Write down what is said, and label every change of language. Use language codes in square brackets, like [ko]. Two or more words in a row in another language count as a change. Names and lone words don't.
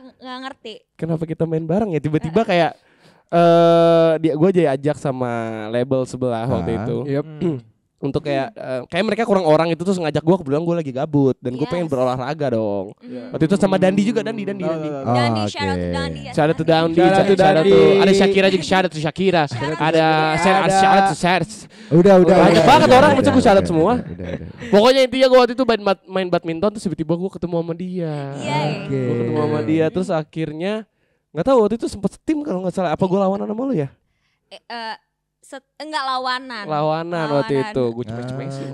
[id] Nggak ngerti. Kenapa kita main bareng ya? Tiba-tiba kayak gue diajak sama label sebelah waktu itu. Untuk kayak mereka kurang orang itu terus ngajak gue, kebetulan gue lagi gabut dan gue pengen berolahraga dong. Waktu itu sama Dandi juga, Dandi. Dandi, [en] shout out to Dandi. Shout out to Dandi, [id] ada Shakira juga, [en] shout out to Shakira. Ada shout out to Sers. [id] Udah. Banyak banget orang mesti gue [en] shout out [id] semua. Pokoknya intinya gue waktu itu main badminton terus tiba-tiba gue ketemu sama dia. Gue ketemu sama dia terus akhirnya nggak tahu waktu itu sempet steam kalau nggak salah. Apa gue lawanan sama lu ya? enggak lawanan waktu itu gue cemes-cemesin.